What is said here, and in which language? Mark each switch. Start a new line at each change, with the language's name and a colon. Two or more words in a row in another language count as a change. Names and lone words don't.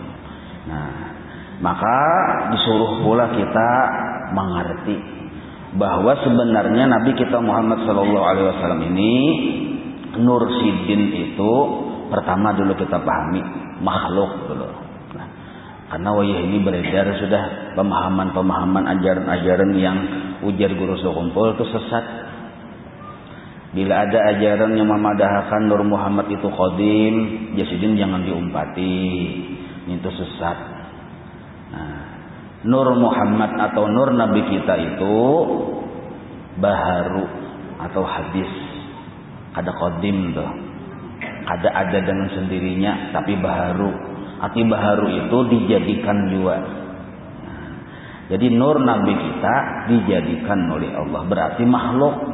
Indonesian: Nah, maka disuruh pula kita mengerti bahwa sebenarnya Nabi kita Muhammad
Arabic: صلى الله عليه وسلم
Indonesian: ini Nur Sidin itu pertama dulu kita pahami makhluk dulu.
Banjar: Nah, karena wayah ini beredar sudah pemahaman-pemahaman ajaran-ajaran yang ujar guru sekumpul itu sesat. Bila ada ajaran yang memadahkan Nur Muhammad itu qadim, Jasidin jangan diumpati.
Indonesian: Itu sesat. Nah, Nur Muhammad atau Nur Nabi kita itu baharu atau hadis. Ada qadim tuh. Ada dengan sendirinya tapi baharu. Arti baharu itu dijadikan juga. Nah, jadi Nur Nabi kita dijadikan oleh Allah, berarti makhluk.